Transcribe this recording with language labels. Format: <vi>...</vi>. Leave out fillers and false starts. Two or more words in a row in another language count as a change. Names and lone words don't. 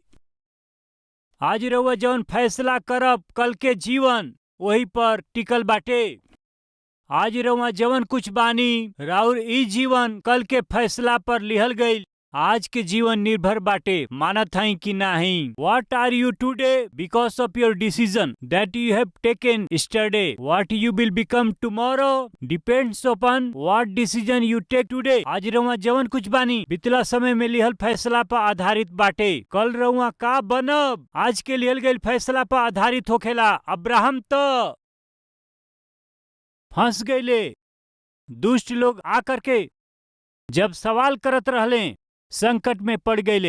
<bho>आज रउआ जौन फैसला करब, कल के जीवन वही पर टिकल बाटे। आज रउआ जवन कुछ बानी, राउर ई जीवन कल के फैसला पर लिहल गईल। आज के जीवन निर्भर बाटे मानत हई कि नाही।</bho> <en>What are you today because of your decision that you have taken yesterday? What you will become tomorrow depends upon what decision you take today.</en> <bho>आज रउआ जवन कुछ बानी बितला समय में लिहल फैसला पर आधारित बाटे। कल रउआ का बनब आज के लिहल गईल फैसला पर आधारित होखेला। अब्राहम तो फंस गईले। दुष्ट लोग आकर के जब सवाल करत रहले, संकट में पड़ गईले।</bho>